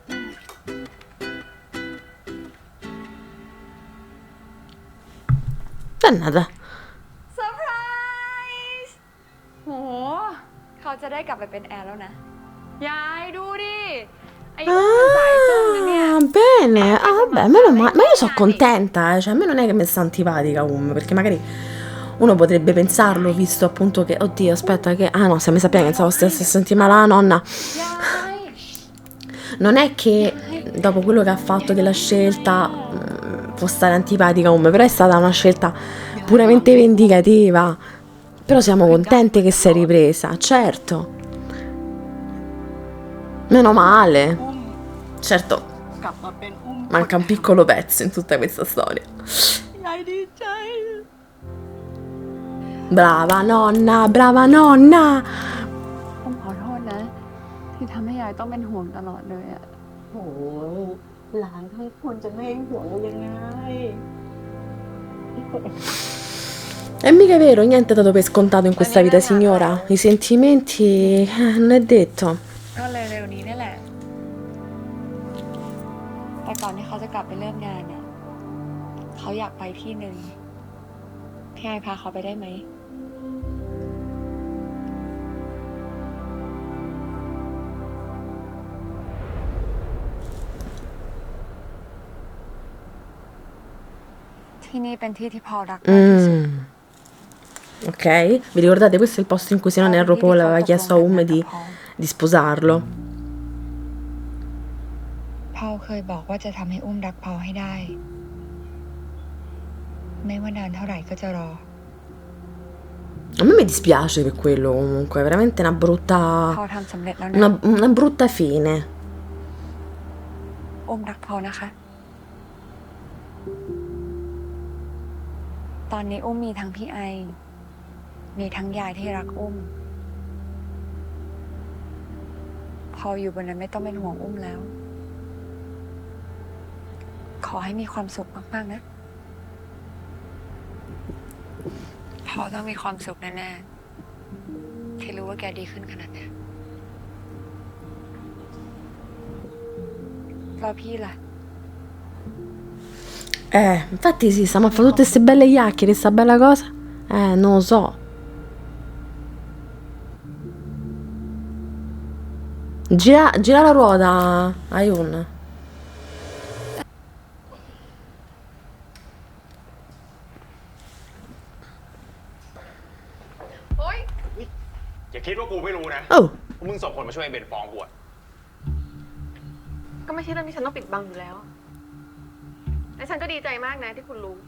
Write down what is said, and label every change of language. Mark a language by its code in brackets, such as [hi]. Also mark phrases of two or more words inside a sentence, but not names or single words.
[it] dannata. [th] เซอร์ไพรส์โห เขาจะได้กลับไปเป็นแอร์แล้วนะ ยายดูดิ ไอ้มันสายส้มนะเนี่ย [it] Ah, bene. Ah, vabbè, meno male. Ma io sono contenta, cioè a me non è che mi sta antipatica perché magari uno potrebbe pensarlo, visto appunto che, oddio, aspetta che... Ah no, se mi sapeva che pensavo stesse sentire male la nonna. [th] ยาย [it] Non è che dopo quello che ha fatto della scelta può stare antipatica come, però è stata una scelta puramente vendicativa. Però siamo contenti che si è ripresa, certo. Meno male. Certo, [th] กลับมาเป็นอุ้ม [it] manca un piccolo pezzo in tutta questa storia. [th] ยายดีใจ [it] Brava nonna, brava nonna. [th] ผมขอโทษนะ ที่ทำให้ยายต้องเป็นห่วงตลอดเลยอะ โอ้ยหลานทั้งคนจะไม่ห่วงยังไง [it] È mica vero, niente è dato per scontato in questa vita, signora. I sentimenti, non è detto. [th] ก็เร็วๆนี้นี่แหละ แต่ก่อนที่เขาจะกลับไปเริ่มงานเนี่ยเขาอยากไปที่หนึ่งพี่ไอพาเขาไปได้ไหม ที่นี่เป็นที่ที่พอรักมากที่สุด [it] Ok, vi ricordate questo è il posto in cui se non erro Paul aveva chiesto a di sposarlo. [th] พอลเคยบอกว่าจะทำให้อุ้มรักพอลให้ได้ ไม่ว่านานเท่าไหร่ก็จะรอ [it] A me mi dispiace per quello comunque, è veramente una [th] พอล [it] brutta... [th] ทำสำเร็จแล้วนะ [it] una brutta fine. [th] อุ้มรักพอลนะคะ ตอนนี้อุ้มมีทั้งพี่ไอ มีทั้งยายที่รักอุ้ม พออยู่บนนั้นไม่ต้องเป็นห่วงอุ้มแล้ว ขอให้มีความสุขมากๆนะ พอต้องมีความสุขแน่ๆ ที่รู้ว่าแกดีขึ้นขนาดนี้แล้วพี่ล่ะ [it] Infatti sì, stiamo a fare tutte queste belle chiacchiere, sta bella cosa. Non lo so. Gira la ruota, Ayun. [th] อย่าคิดว่ากูไม่รู้นะ Oh, มึงส่งคนมาช่วยไอ้เบนฟ้องกูอะ ก็ไม่ใช่เรื่องที่ฉันต้องปิดบังอยู่แล้ว และฉันก็ดีใจมากนะที่คุณรู้